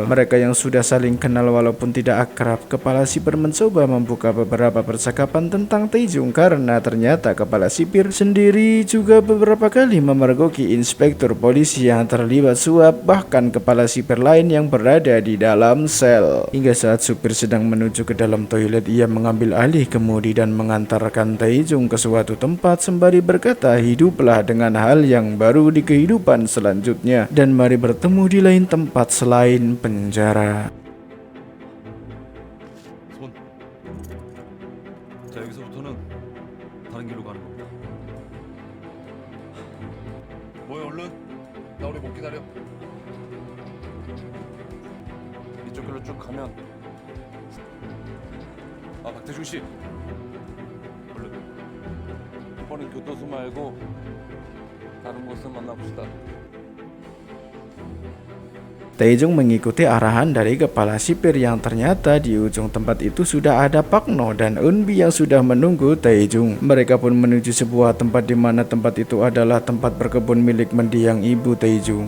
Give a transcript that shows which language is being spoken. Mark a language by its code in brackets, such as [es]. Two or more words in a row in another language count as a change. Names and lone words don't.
[id] Mereka yang sudah saling kenal walaupun tidak akrab, kepala sipir mencoba membuka beberapa percakapan tentang Taejung karena ternyata kepala sipir sendiri juga beberapa kali memergoki inspektur polisi yang terlibat suap, bahkan kepala sipir lain yang berada di dalam sel. Hingga saat supir sedang menuju ke dalam toilet, ia mengambil alih kemudi dan mengantarkan Taejung ke suatu tempat sembari berkata, hiduplah dengan hal yang baru di kehidupan selanjutnya dan mari bertemu di lain tempat selain penjara. [ko] 손. 자, 여기서부터는 다른 길로 가는 겁니다. 뭐야, 얼른. 나 우리 못 기다려. 이쪽 길로 쭉 가면 박태중 씨. 얼른. 이번엔 교도소 말고 다른 곳을 만나봅시다. [id] Taejung mengikuti arahan dari kepala sipir yang ternyata di ujung tempat itu sudah ada Pak No dan Eunbi yang sudah menunggu Taejung. Mereka pun menuju sebuah tempat di mana tempat itu adalah tempat berkebun milik mendiang ibu Taejung.